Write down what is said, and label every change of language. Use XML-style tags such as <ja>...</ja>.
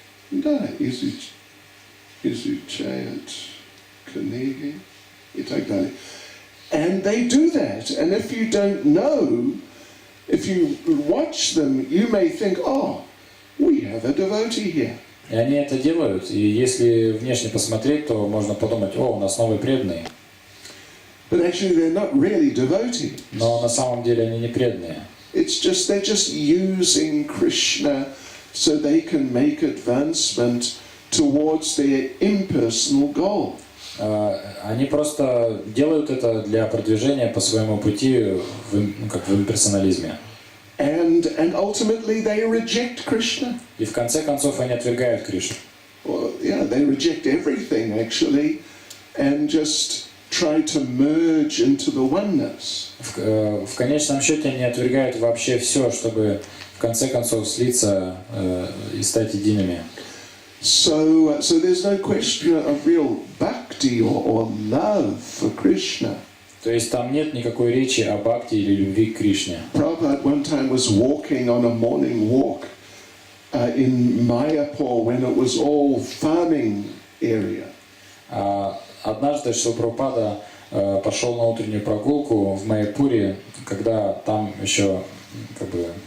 <ru>Да, изучают книги и так далее.</ru> <en>And they do that. And if you don't know, if you watch them, you may think, oh, we have a devotee here.</en> <ru>И они это делают, и если внешне посмотреть, то можно подумать, о, у нас новый преданный.</ru> <en>But actually they're not really devotees.</en> <ru>Но на самом деле они не преданные.</ru> <en>It's just they're just using Krishna so they can make advancement towards their impersonal goal.</en> <ru>Они просто делают это для продвижения по своему пути как в имперсонализме.</ru> <en>And ultimately they reject Krishna.</en> <ru>И в конце концов они отвергают Кришну.</ru> <en>Well, yeah, they reject everything actually, and just try to merge into the oneness.</en> <ru>В конечном счете они отвергают вообще все, чтобы в конце концов слиться и стать едиными.</ru> <en>So there's no question of real bhakti or love for Krishna.</en> <ru>То есть там нет никакой речи о бхакти или любви к Кришне.</ru> <en>Prabhupada one time was walking on a morning walk in Mayapur when it was all farming area.</en> <ru>Однажды Шрила Прабхупада пошел на утреннюю прогулку в Майяпуре, когда там еще как бы</ru>